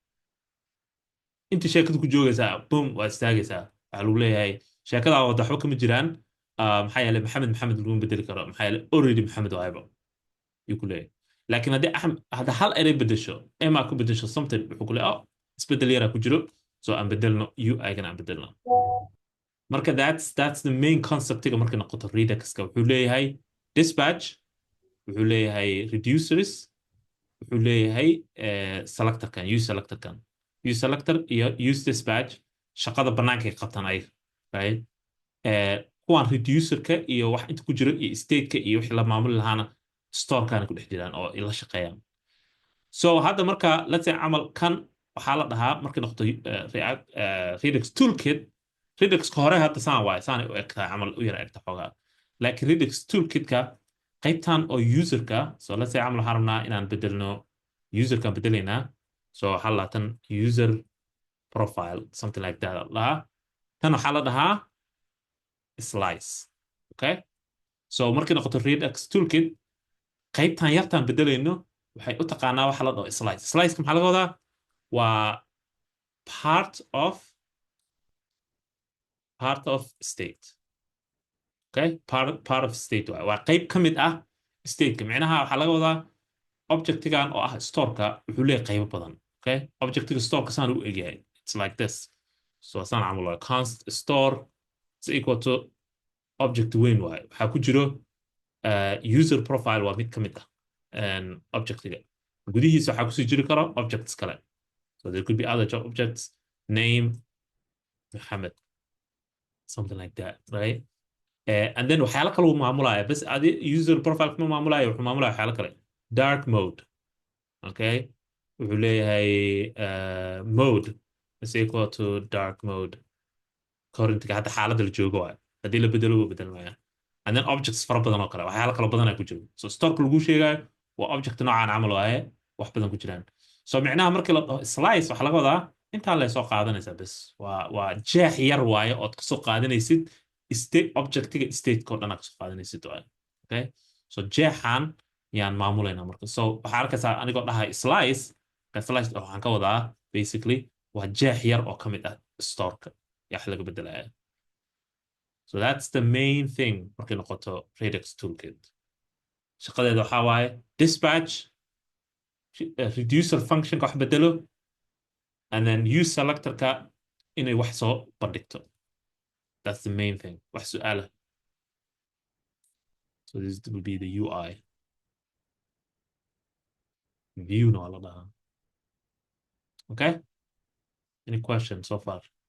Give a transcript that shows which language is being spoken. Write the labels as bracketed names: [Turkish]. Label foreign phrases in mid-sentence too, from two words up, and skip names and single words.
[Somali] inta sheekada ku joogaysaa boom waa istaagaysaa waxaa lagu leeyahay sheekadaa wada waxba kama jiraan maxaa yeelay maxamed laguma bedeli karo maxaa yeelay already maxamed waayba ayuu ku leeyahay laakiin hadda hal eray bedesho emaa ku bedesho something wuxuu ku leeyahay isbedel yaraa ku jiro so aan bedelno UI-gana aan bedelno marka [English] that's the main conceptiga [Somali] markay noqoto Reduxka wuxuu leeyahay dispatch wuxuu leeyahay reducers wuxuu leeyahay selectorkan [English] use selector [Somali] iyo [English] use dispatch [Somali] shaqada bannaankay qabtaan ayaga right kuwaan reducerka iyo wax inta ku jiro iyo stateka iyo wixii la maamuli lahaana storekaana ku dhex jiraan oo la shaqeeyaan so hadda marka [English] let's say [Somali] camal kan waxaa la dhahaa markay noqoto Redux Toolkit Reduxka hore hadda saan waaye saanay u egtahay camal u yara egta xoogaa laakiin Redux Toolkitka qaybtan oo userka [English] so let's say [Somali] camal waxaan rabnaa inaan bedelno userkaan bedelaynaa so waxaa la tan [English] user profile something like that [Somali] lahaa tan waxaa la dhahaa [English] slice okay so [Somali] markay noqoto Redux Toolkit qaybtan yartaan bedelayno waxay u taqaanaa waxa la dhaho sliceka maxaa laga wadaa waa [English] part of state okay part of state [Somali] waa qayb ka mid ah stateka micnaha waxaa laga wadaa objectigan oo ah storeka wuxuu leeyahay qaybo badan okay objectiga storeka saan u egyahay [English] it's like this so [Somali] saan camal waa [English] const store is equal to object [Somali] weyn waaye waxaa ku jiro [English] user profile [Somali] waa mid ka mid ah objectiga gudihiisa waxaa kusii jiri karo objects kale [English] so there could be other objects name Mohammed something like that right and then [Somali] waxyaalo kale uu maamulaya bas adi [English] user profile [Somali] kuma maamulaya wuxuu maamulaya waxyaalo kale [English] dark mode okay [Somali] wuxuu leeyahay [English] mode is equal to dark mode [Somali] currentga hadda xaaladda la joogo waaye haddii la bedelo wuu bedelmaya [English] and then objects [Somali] fara badan oo kale waxyaalo kale badan ay ku jiro so storeka lagu sheegayo waa object noocaan camal waaye wax badan ku jiraan so micnaha markii la dhaho slice waxaa laga wadaa intaan lay soo qaadanaysaa bas waa jeex yar waaye ood kasoo qaadanaysid objectiga stateka oo dhan aad kasoo qaadanaysid waaye [English] okay so [Somali] jeexan yaan maamulaynaa marka so waxaa arkaysaa anigoo dhahay slice waxaan ka wadaa basically waa jeex yar oo ka mid ah storeka yax laga bedelaya [English] so that's the main thing [Somali] markay noqoto Redux Toolkit shaqadeeda waxaa waaye [English] dispatch reducer functionka [Somali] wax bedelo [English] and then use selectorka [Somali] inay wax soo bandhigto [English] that's the main thing [Somali] wax su'aala [English] so this will be the UI view no [Somali] la dhahaa [English] okay any questions so far